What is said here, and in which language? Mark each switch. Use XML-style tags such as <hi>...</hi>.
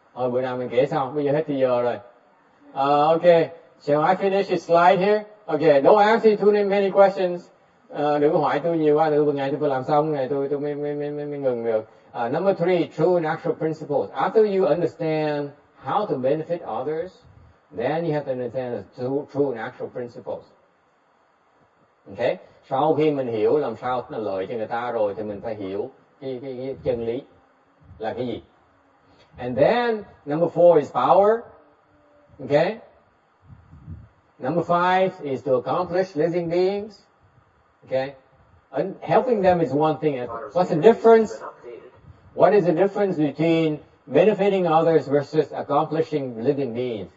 <vi>Bữa nào mình kể xong, bây giờ hết thì giờ rồi.</vi> <en>Okay. Shall I finish the slide here? Okay. Don't ask me too many questions.</en> <vi>Đừng có hỏi tôi nhiều quá, ngày tôi phải làm xong, ngày tôi mới ngừng được.</vi> <en>Number 3, true and actual principles. After you understand how to benefit others, then you have to understand the true and actual principles. Okay?</en> <vi>Sau khi mình hiểu làm sao nó lợi cho người ta rồi thì mình phải hiểu cái chân lý là cái gì.</vi> <en>And then number 4 is power. Okay? Number 5 is to accomplish living beings. Okay? And helping them is one thing. What's the difference? What is the difference between benefiting others versus accomplishing living beings?</en>